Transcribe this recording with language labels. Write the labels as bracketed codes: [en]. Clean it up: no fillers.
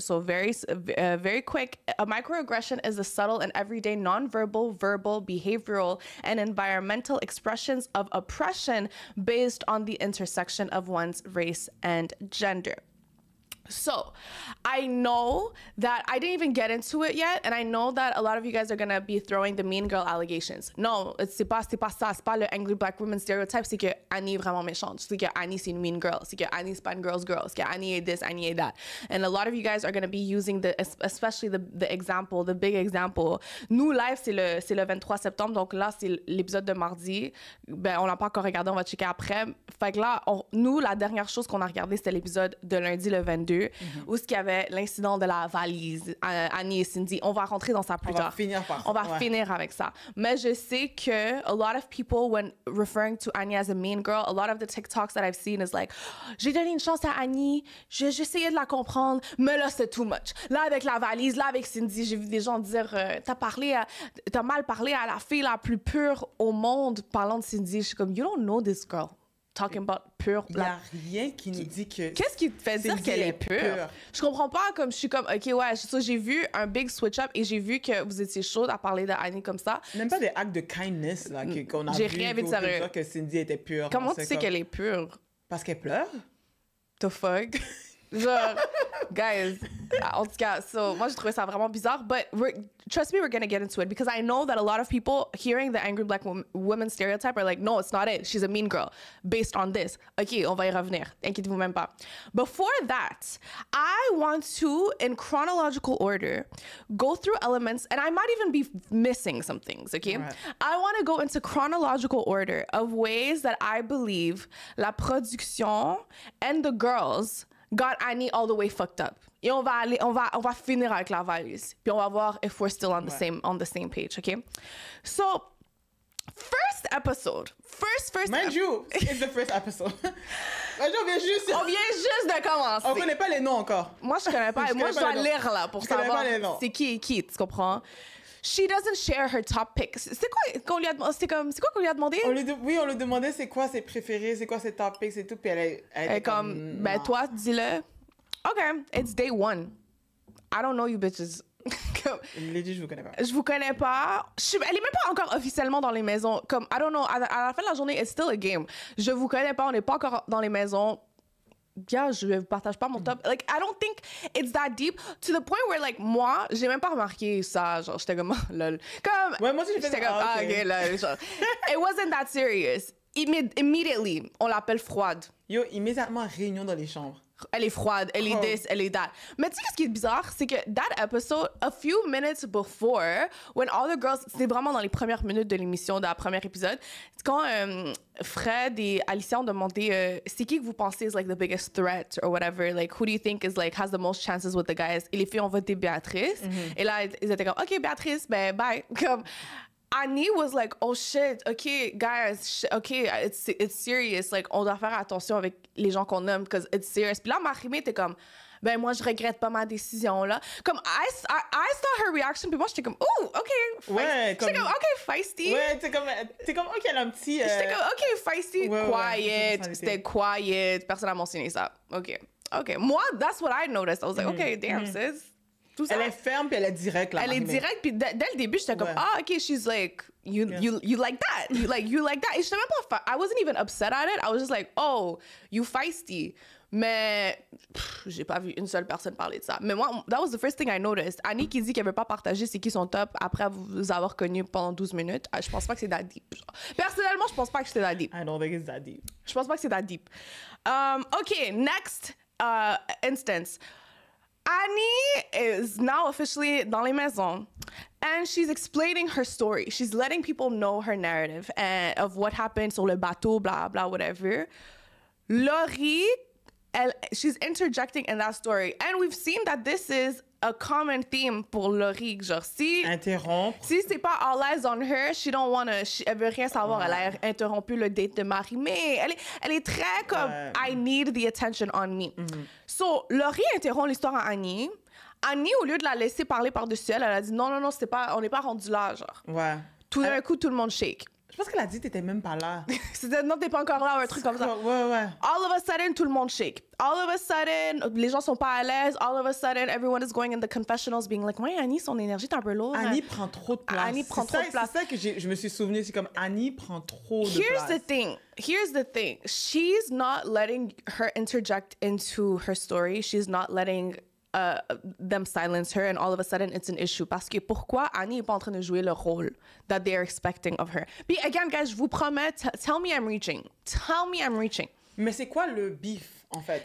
[en] So very quick, a microaggression is the subtle and everyday nonverbal, verbal, behavioral, and environmental expressions of oppression based on the intersection of one's race and gender. So I know that I didn't even get into it yet, and I know that a lot of you guys are gonna be throwing the mean girl allegations. [fr] No, c'est pas ça, c'est pas le [en] angry black woman stereotype, [fr] c'est que Annie est vraiment méchante, c'est que Annie c'est une [en] mean girl, [fr] c'est que Annie c'est pas une [en] girl's girl, [fr] c'est que Annie est this, Annie est that. [en] And a lot of you guys are gonna be using especially the example, the big example. [fr] Nous, live, c'est le 23 septembre, donc là, c'est l'épisode de mardi. Ben, on l'a pas encore regardé, on va checker après. Fait que là, nous, la dernière chose qu'on a regardé, c'était l'épisode de lundi le 22. Où il y avait l'incident de la valise, Annie et Cindy. On va rentrer dans ça plus tard. On va finir avec ça. Mais je sais que [en] a lot of people, when referring to Annie as a mean girl, a lot of the TikToks that I've seen is like, [fr] j'ai donné une chance à Annie, j'ai essayé de la comprendre, mais là, c'est [en] too much. [fr] Là, avec la valise, là, avec Cindy, j'ai vu des gens dire, t'as mal parlé à la fille la plus pure au monde parlant de Cindy. Je suis comme, [en] you don't know this girl. Talking about pure. [fr] Il n'y a rien qui nous dit que... Qu'est-ce qui te fait dire qu'elle est pure? Je comprends pas, comme je suis comme, OK, ouais, j'ai vu un big switch-up et j'ai vu que vous étiez chaude à parler d'Annie comme ça. Même pas des actes de kindness là, qu'on a vu. J'ai rien vu de sérieux. Que Cindy était pure. Comment tu sais qu'elle est pure? Parce qu'elle pleure? [en] The fuck? Genre, guys, [fr] en tout cas, [en] so, [fr] moi, j'ai trouvé ça vraiment bizarre, [en] but trust me, we're gonna get into it, because I know that a lot of people hearing the angry black woman stereotype are like, no, it's not it, she's a mean girl, based on this. [fr] OK, on va y revenir, inquiétez-vous même pas. [en] Before that, I want to, in chronological order, go through elements, and I might even be missing some things, OK? Right. I want to go into chronological order of ways that I believe la production and the girls got Annie all the way fucked up. [fr] Et on va finir avec la valise. Puis on va voir [en] if we're still on the same page, okay? So, first episode. Mind you, it's the first episode. [fr] On vient juste de commencer. On connaît pas les noms encore. Moi, je connais pas. Moi, je dois lire là pour savoir c'est qui, tu comprends? [en] She doesn't share her top pick. [fr] C'est quoi qu'on lui a demandé? On lui demandait c'est quoi ses préférés, c'est quoi ses top picks et tout. Puis elle était comme ben toi, dis-le. [en] OK, it's day one. I don't know you bitches. [fr] Lady, je vous connais pas. Je vous connais pas. Elle est même pas encore officiellement dans les maisons. Comme, [en] I don't know, [fr] à la fin de la journée, [en] it's still a game. [fr] Je vous connais pas, on n'est pas encore dans les maisons. yeah, je partage pas mon top. [en] Like, I don't think it's that deep to the point where, like, [fr] moi, j'ai même pas remarqué ça. Genre, j'étais comme, lol. Comme, Ouais, moi aussi, j'ai fait j'étais comme, ok, lol. [en] Genre, it wasn't that serious. [fr] Immediately, on l'appelle froide. Yo, immédiatement, réunion dans les chambres. Elle est froide, elle est this, elle est that. Mais tu sais ce qui est bizarre, c'est que [en] that episode, a few minutes before, when all the girls, [fr] c'est vraiment dans les premières minutes de l'émission, de la première épisode, c'est quand Fred et Alicia ont demandé c'est qui que vous pensez [en] is like the biggest threat or whatever, like who do you think is like has the most chances with the guys? [fr] Et les filles ont voté Béatrice. Et là, ils étaient comme, OK, Béatrice, ben bye. [en] Comme, Annie was like, oh shit, okay, guys, okay, it's serious. [fr] Like, on doit faire attention avec les gens qu'on aime, [en] because it's serious. [fr] Puis là, Marie-Mé était comme, ben moi, je regrette pas ma décision, là. Comme, [en] I saw her reaction, [fr] puis moi, j'étais comme, ooh, okay, ouais, j'étais comme, [en] okay, feisty. [fr] Ouais, t'es comme, ok, elle a un petit... J'étais comme, [en] okay, feisty, [fr] ouais, [en] quiet. [fr] Ouais, c'était quiet. Personne n'a mentionné ça. OK. [en] Moi, that's what I noticed. I was like, okay, damn, sis. [fr] Tout ça. Elle est ferme puis elle est directe là. Elle est directe puis dès le début j'étais comme ok, [en] she's like you like that, [fr] you like that. Et j'étais même pas [en] I wasn't even upset at it. I was just like, oh, you feisty. [fr] Mais j'ai pas vu une seule personne parler de ça. Mais moi, [en] that was the first thing I noticed. [fr] Annie qui dit qu'elle veut pas partager c'est qui son top après vous avoir connu pendant 12 minutes. Je pense pas que c'est [en] that deep. [fr] Personnellement, je pense pas que c'est [en] that deep. I don't think it's that deep. [fr] Je pense pas que c'est [en] that deep. OK, next instance. Annie is now officially [fr] dans les maisons, [en] and she's explaining her story. She's letting people know her narrative and of what happened [fr] sur le bateau, [en] blah, blah, whatever. Laurie, she's interjecting in that story. And we've seen that this is a common theme [fr] pour Laurie. Genre, si c'est pas [en] all eyes on her, [fr] elle veut rien savoir. Elle a interrompu le date de Marie. Mais elle est très comme, [en] I need the attention on me. [fr] So, Laurie interrompt l'histoire à Annie. Annie, au lieu de la laisser parler par-dessus elle, elle a dit non, on n'est pas rendu là, genre. Ouais. Tout d'un coup, tout le monde shake. Je pense qu'elle a dit que t'étais même pas là. C'était non, t'es pas encore là ou un truc comme ça. Ouais. [en] All of a sudden, [fr] tout le monde shake. [en] All of a sudden, [fr] les gens sont pas à l'aise. [en] All of a sudden, everyone is going in the confessionals being like, [fr] ouais, Annie, son énergie est un peu lourde. Annie prend trop de place. Annie prend trop de place. C'est ça que je me suis souvenu, c'est comme Annie prend trop de place. [en] Here's the thing. She's not letting her interject into her story. She's not letting them silence her, and all of a sudden it's an issue. [fr] Parce que pourquoi Annie est pas en train de jouer le rôle [en] that they're expecting of her? Puis again, guys, [fr] je vous promets, [en] tell me I'm reaching. Tell me I'm reaching. [fr] Mais c'est quoi le beef, en fait?